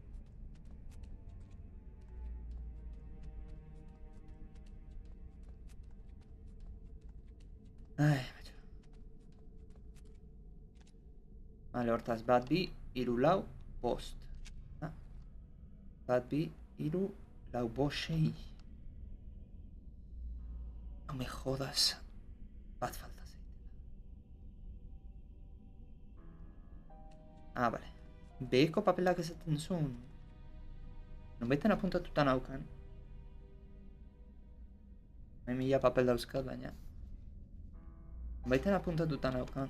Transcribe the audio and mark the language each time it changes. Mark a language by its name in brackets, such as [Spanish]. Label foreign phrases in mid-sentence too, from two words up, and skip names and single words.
[Basque] Macho. Vale, hortaz, bat bi, iru lau, bost. Bat bi, iru, lau, bost, sei. [Spanish] No me jodas. [Basque] Bat falta zeitela. Vale. Beheko papelak ezaten zuen. Nonbaiten apuntatuta naukan. Mila papel dauzkat, baina. Nonbaiten apuntatuta naukan.